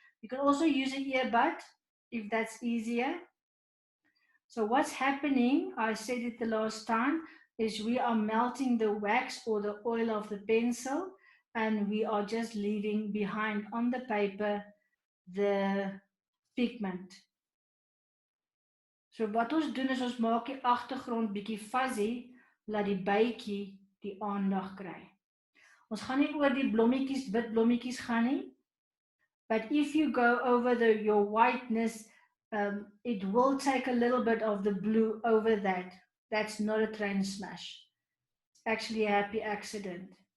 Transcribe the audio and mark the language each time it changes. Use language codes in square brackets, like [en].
[en] You can also use an earbud if that's easier. So what's happening, I said it the last time, is we are melting the wax or the oil of the pencil, and we are just leaving behind on the paper the pigment. [af] So wat ons doen is ons maak die agtergrond bietjie fuzzy, laat die bytjie die aandag kry. Ons gaan nie oor die blommetjies, wit blommetjies gaan nie. [en] But if you go over your whiteness, it will take a little bit of the blue over that. That's not a train smash. It's actually a happy accident.